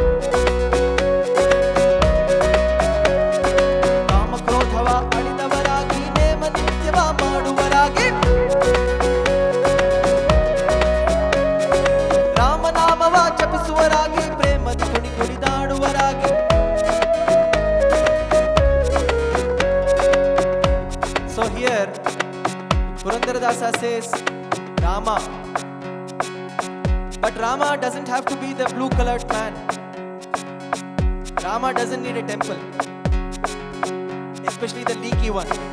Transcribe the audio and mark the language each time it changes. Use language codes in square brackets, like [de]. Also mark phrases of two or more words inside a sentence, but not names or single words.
[kn] ಕಾಮಕ್ರೋಧವ ಅಳಿದವರಾಗಿ ನೇಮ ನಿತ್ಯವ ಮಾಡುವರಾಗಿ ರಾಮನಾಮವ ಜಪಿಸುವರಾಗಿ ಪ್ರೇಮದಿ ಕುಣಿ ಕುಣಿದಾಡುವರಾಗಿ [en] So here Purandaradasa says Rama. But Rama doesn't have to be the blue colored man. Rama doesn't need a temple, especially the leaky one.